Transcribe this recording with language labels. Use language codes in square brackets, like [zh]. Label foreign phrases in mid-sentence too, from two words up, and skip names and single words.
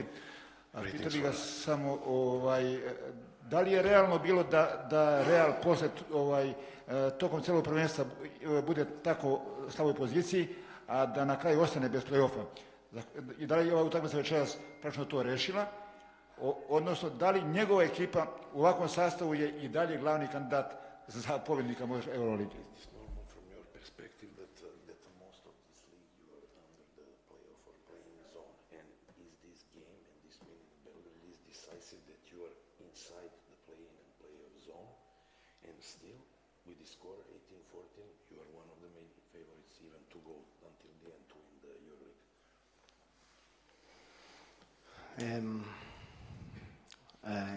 [sr] Pitao bih vas samo, da li je realno bilo da Real posle tokom celog prvenstva bude tako u slaboj poziciji, a da na kraju ostane bez play-offa? I da li je ova utakmica večeras praktično to rešila? Odnosno, da li njegova ekipa u ovakvom sastavu je i dalje glavni kandidat za pobednika EuroLeague? [en] Still, with the score 18-14, you are one of the main favorites even to go until the end to win the EuroLeague.